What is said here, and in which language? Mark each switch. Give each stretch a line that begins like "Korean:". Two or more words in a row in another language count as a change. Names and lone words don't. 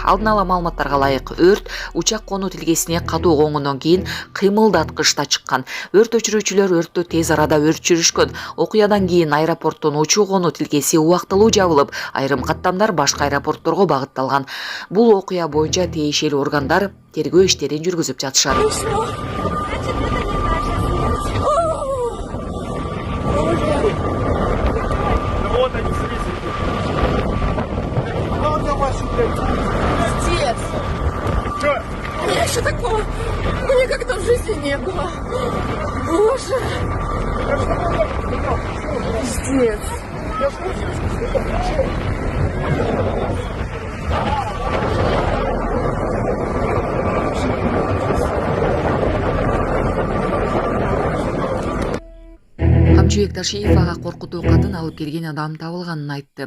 Kyrgyz: Алдын ала маалыматтарга ылайык өрт учак конуу тилгесине катуу коңгондон кийин кыймылдаткычта чыккан. Өрт өчүрүүчүлөр өрттү тез арада өчүрүшкөн. Окуядан кийин аэропорттун учуу конуу тилгеси убактылуу жабылып, айрым каттамдар башка аэропортторго багытталган. Бул окуя боюнча тиешелүү органдар тергөө иштерин жүргүзүп жатышат.
Russian: Пиздец! Что? У меня еще такого никогда в жизни не было. Боже! Пиздец!
Kyrgyz: Камчыбек Ташиев ага коркутуу катын алып келген адам табылганын айтты.